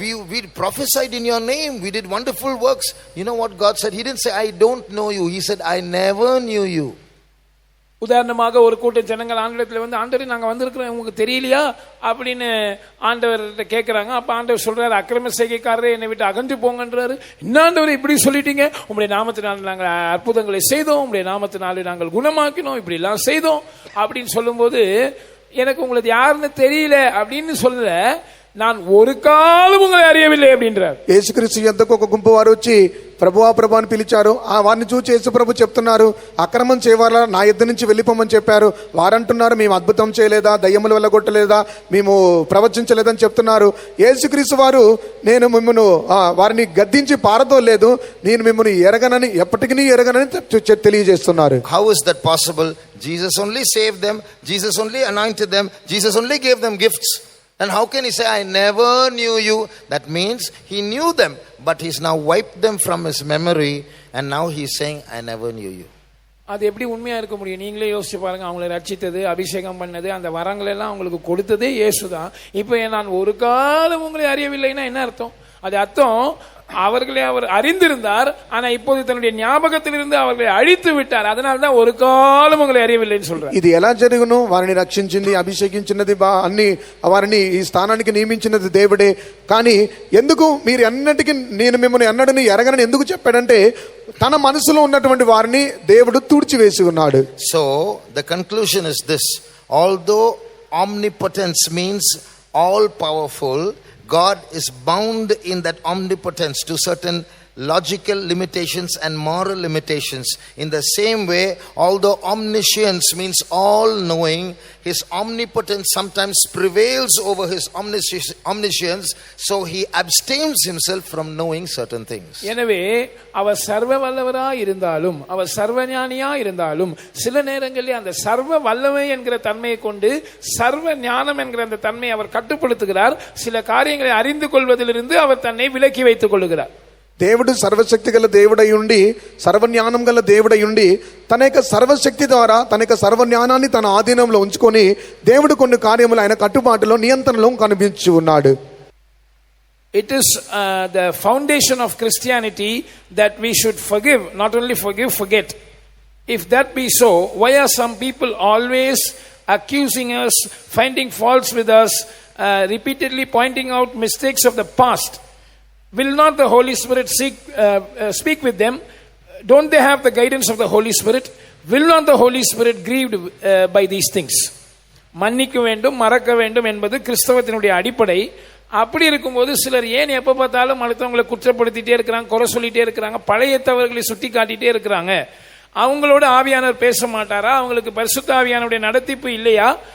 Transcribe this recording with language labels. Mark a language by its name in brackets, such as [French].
[English] We prophesied in your name, we did wonderful works. You know what God said? He didn't say, I don't know you. He said, I never knew you. [Tamil] உதாரணமாக ஒரு கூட்டம் ஜனங்கள் ஆண்டவரத்தில் வந்து, ஆண்டவரே நாங்க வந்திருக்கிறோம், உங்களுக்கு தெரியலையா அப்படின்னு ஆண்டவர்கிட்ட கேட்கிறாங்க. அப்ப ஆண்டவர் சொல்றாரு, அக்கிரம செய்கைக்காரரே என்னை விட்டு அகன்று போங்கன்றாரு. என்ன ஆண்டவரே இப்படி சொல்லிட்டீங்க? உங்களுடைய நாமத்தினால் நாங்கள் அற்புதங்களை செய்தோம், உங்களுடைய நாமத்தினாலே நாங்கள் குணமாக்கினோம், இப்படி எல்லாம் செய்தோம் அப்படின்னு சொல்லும்போது, எனக்கு உங்களுக்கு யாருன்னு தெரியல அப்படின்னு சொல்லல, நான் ஒரு காலம் உங்களை அறியவில்லை அப்படின்றார். [Telugu] యేసుక్రీస్తు యొద్దకు ఒక గుంపు వారు వచ్చి ప్రభువా ప్రభు అని పిలిచారు. ఆ వారిని చూసి యేసు ప్రభు చెప్తున్నారు, అక్రమం చేయవాళ్ళ నా యుద్ధ నుంచి వెళ్ళిపోమని చెప్పారు. వారంటున్నారు, మేము అద్భుతం చేయలేదా, దయ్యములు వెళ్ళగొట్టలేదా, మేము ప్రవచించలేదని చెప్తున్నారు. యేసుక్రీస్తు వారు, నేను మిమ్మల్ని వారిని గద్దించి పారదోలేదు, నేను మిమ్మల్ని ఎప్పటికీ ఎరగనని తెలియజేస్తున్నారు. [English] How is that possible? Jesus only saved them, Jesus only anointed them, Jesus only gave them gifts. And how can he say, I never knew you? That means he knew them, but he's now wiped them from his memory, and now he's saying, I never knew you. [Tamil] அது எப்படி உண்மையா இருக்க முடியும்? நீங்களே யோசிச்சு பாருங்க. அவங்களை ரட்சித்தது, அபிஷேகம் பண்ணது, அந்த வரங்கள் எல்லாம் அவங்களுக்கு கொடுத்ததே இயேசுதான். இப்போ நான் ஒரு காலம் உங்களை அறியவில்லைன்னா என்ன அர்த்தம்? அது அர்த்தம் அவர்களை அவர் அறிந்திருந்தார், ஆனா இப்போது தன்னுடைய ஞாபகத்திலிருந்து அவர்களை அழித்து விட்டார். அதனால்தான் ஒரு காலம் உங்களை அறியவில்லைன்னு சொல்றார். [Telugu] ఇది ఎలా జరుగును? వారిని రక్షించింది, అభిషేకించినది అన్ని వారిని ఈ స్థానానికి నియమించినది దేవుడే. కానీ ఎందుకు మీరు అన్నిటికీ నేను మిమ్మల్ని అన్నడని ఎరగనని ఎందుకు చెప్పాడంటే తన మనసులో ఉన్నటువంటి వారిని దేవుడు తుడిచివేసి ఉన్నాడు. [English] So the conclusion is this: although omnipotence means all powerful, God is bound in that omnipotence to certain logical limitations and moral limitations. In the same way, although omniscience means all knowing, his omnipotence sometimes prevails over his omniscience, so he abstains himself from knowing certain things. [Tamil] எனவே அவர் சர்வ வல்லவராய் இருந்தாலும், அவர் சர்வஞானியாய் இருந்தாலும், சில நேரங்களில் அந்த சர்வ வல்லமை என்கிற தன்மையை கொண்டு சர்வ ஞானம் என்கிற அந்த தன்மையை அவர் கட்டுப்படுத்துகிறார். சில காரியங்களை அறிந்து கொள்வதிலிருந்து அவர் தன்னை விலக்கி வைத்துக் கொள்ளுகிறார். [Telugu] దేవుడు సర్వశక్తి గల దేవుడై ఉండి, సర్వజ్ఞానం గల దేవుడై ఉండి, తన యొక్క సర్వశక్తి ద్వారా తన యొక్క సర్వజ్ఞానాన్ని తన ఆధీనంలో ఉంచుకొని దేవుడు కొన్ని కార్యములు ఆయన కట్టుబాటులో నియంత్రణలో కనిపించి ఉన్నాడు. [English] It is the foundation of Christianity that we should forgive, not only forgive, forget. If that be so, why are some people always accusing us, finding faults with us, repeatedly pointing out mistakes of the past? Will not the Holy Spirit speak with them? Don't they have the guidance of the Holy Spirit? Will not the Holy Spirit grieved by these things? [Tamil] மன்னிக்க வேண்டும், மறக்க வேண்டும் என்பது கிறிஸ்தவத்தினுடைய அடிப்படை. அப்படி இருக்கும்போது சிலர் ஏன் எப்ப பார்த்தாலும் அடுத்தவங்களை குற்றப்படுத்திட்டே இருக்கிறாங்க, குறை சொல்லிட்டே இருக்கிறாங்க, பழைய தவறுகளை சுட்டி காட்டிட்டே இருக்கிறாங்க? அவங்களோட ஆவியானவர் பேச மாட்டாரா? அவங்களுக்கு பரிசுத்த ஆவியானவருடைய நடத்திப்பு இல்லையா?